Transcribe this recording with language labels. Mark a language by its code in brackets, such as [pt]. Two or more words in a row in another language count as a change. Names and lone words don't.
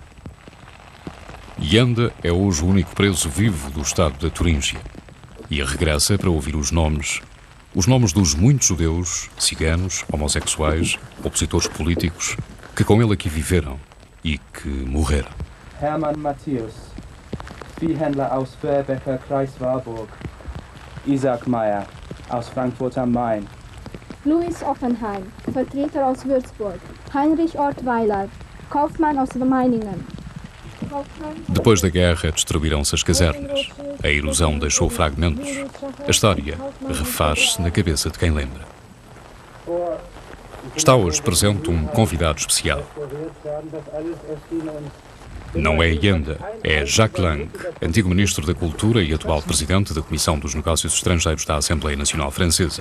[pt] Janda é hoje o único preso vivo do estado da Turíngia e regressa para ouvir os nomes dos muitos judeus, ciganos, homossexuais, opositores políticos que com ele aqui viveram e que morreram. [de] Hermann Matthäus, Viehhändler aus Börbecker, Kreis Warburg. Isaac Meyer, aus Frankfurt am Main. Louis Offenheim, Vertreter aus Würzburg. Heinrich Ortweiler, Kaufmann aus Meiningen. [pt] Depois da guerra destruíram-se as casernas. A erosão deixou fragmentos. A história refaz-se na cabeça de quem lembra. Está hoje presente um convidado especial. Não é Janda, é Jacques Lang, antigo Ministro da Cultura e atual Presidente da Comissão dos Negócios Estrangeiros da Assembleia Nacional Francesa.